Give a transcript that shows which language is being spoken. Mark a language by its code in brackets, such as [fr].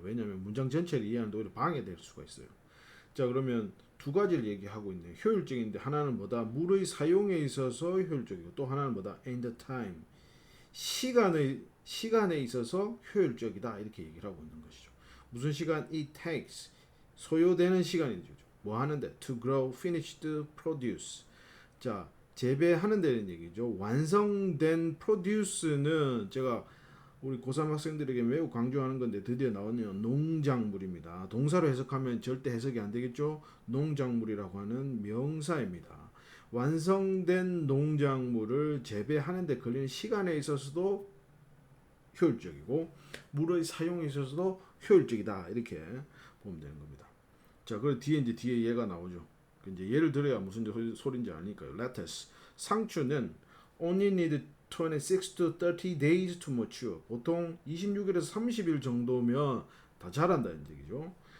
[ko] 왜냐하면 문장 전체를 이해하는 데 오히려 방해될 수가 있어요. 자, 그러면 두 가지를 얘기하고 있네요. 효율적인데 하나는 뭐다? 물의 사용에 있어서 효율적이고 또 하나는 뭐다? [en] In the time, [ko] 시간에 있어서 효율적이다 이렇게 얘기를 하고 있는 것이죠. 무슨 시간? [en] It takes, [ko] 소요되는 시간이죠. 뭐 하는데? [en] To grow finished produce. [ko] 자, 재배하는 데는 얘기죠. 완성된 produce는 제가 우리 고3 학생들에게 매우 강조하는 건데 드디어 나오네요. 농작물입니다. 동사로 해석하면 절대 해석이 안 되겠죠. 농작물이라고 하는 명사입니다. 완성된 농작물을 재배하는 데 걸리는 시간에 있어서도 효율적이고 물의 사용에 있어서도 효율적이다 이렇게 보면 되는 겁니다. 자, 그리고 뒤에 얘가 나오죠. 이제 예를 들어야 무슨 소리인지 아니까요. [en] Lettuce, [ko] 상추는 [en] only need 26 to 30 days to mature. [ko] 보통 26일에서 30일 정도면 다 자란다 이런 얘기죠.